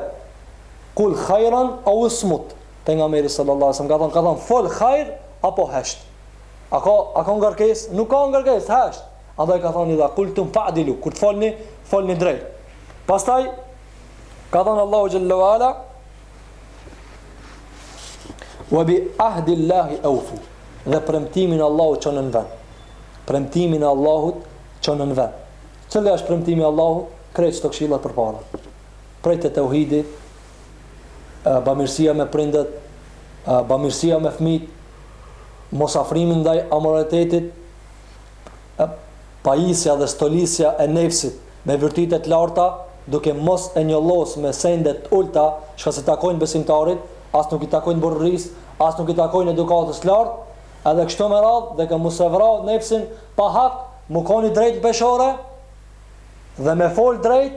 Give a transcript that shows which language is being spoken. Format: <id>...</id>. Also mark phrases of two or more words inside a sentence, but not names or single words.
<ar>قل خيرا أو اصمت.</ar> <sq>Pejgamberi</sq> <ar>صلى الله عليه وسلم</ar> <sq>ka thonë fol hajr apo hesht. A ka ngarkesë? Nuk ka ngarkesë, hesht. Andaj ka thonë</sq> <ar>إذا قلتم فاعدلوا,</ar> <sq>kur të folni drejt.</sq> <ar>Pastaj ka thonë الله جل وعلا وبعهد الله أوفوا.</ar> <sq>Dhe premtimin e Allahut çon në vend. Premtimin e Allahut çon në vend. Cili është premtimi i Allahut? Krejt çto këshillat përpara. Prej të tauhidit, bamirësia me prindët, bamirësia me fëmijët, mosafrimi ndaj amoralitetit, pajisja dhe stolisja e nefsit me virtytet larta, duke mos e njollos me sendet ulta, çka se takojnë besimtarit, as nuk i takojnë burrëris, as nuk i takojnë edukatës lart, edhe kështu me radhë, dhe ka mos e vrau nefsin pa hak, mu koni drejt peshore dhe me fol drejt.</sq>